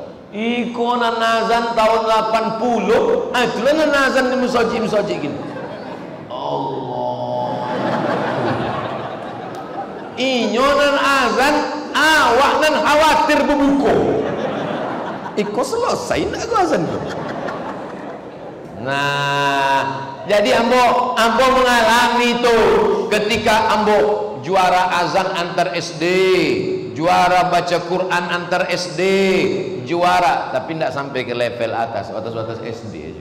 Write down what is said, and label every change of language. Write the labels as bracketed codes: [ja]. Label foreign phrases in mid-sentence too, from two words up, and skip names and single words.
[min] Iko nazan tahun 80. Itulah nazan di masjid gini. Allah. Inyo nan azan, awak nan khawatir berbuku. Iko selesai nak ku azan tu. [id] Nah, jadi ambo mengalami itu ketika ambo juara azan antar SD, juara baca Quran antar SD, juara, tapi tidak sampai ke level atas, batas SD aja.